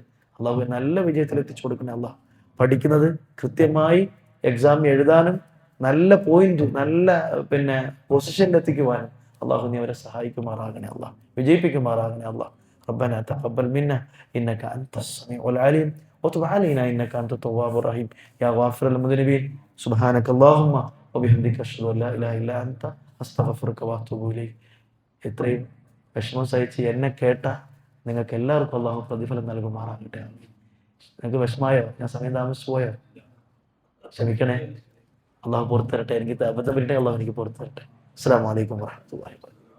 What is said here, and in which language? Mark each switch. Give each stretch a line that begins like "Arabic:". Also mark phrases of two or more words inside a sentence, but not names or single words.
Malayalam: അല്ലാഹു നല്ല വിജയത്തിൽ എത്തിച്ചു കൊടുക്കണേ അല്ലാഹ്. പഠിക്കുന്നത് കൃത്യമായി എക്സാം എഴുതാനും നല്ല പോയിന്റ്, നല്ല പൊസിഷനിൽ എത്തിക്കുവാനും അല്ലാഹു നീ അവരെ സഹായിക്കുമാറാകണേ അല്ലാഹ്. വിജയിപ്പിക്കുമാറാകണേ അല്ലാഹ്.
Arabic: ربنا تقبل منا إنك أنت السميع العليم وتب علينا إنك أنت التواب الرحيم يا غافر المذنبين سبحانك اللهم وبحمدك أشهد أن لا إله إلا أنت أستغفرك وأتوب إليك.
Malayalam: ഇത്രയും വിഷമം സഹിച്ച് എന്നെ കേട്ട നിങ്ങൾക്ക് എല്ലാവർക്കും അല്ലാഹു പ്രതിഫലം നൽകുമാറാകട്ടെ. നിങ്ങൾക്ക് വിഷമായോ? ഞാൻ സമയം താമസിച്ചു പോയോ? ക്ഷമിക്കണേ. അല്ലാഹു പുറത്തു തരട്ടെ. എനിക്ക് അബദ്ധം പറ്റട്ടെ. അല്ലാഹു എനിക്ക് പുറത്തു തരട്ടെ.
Arabic: السلام عليكم ورحمة الله وبركاته.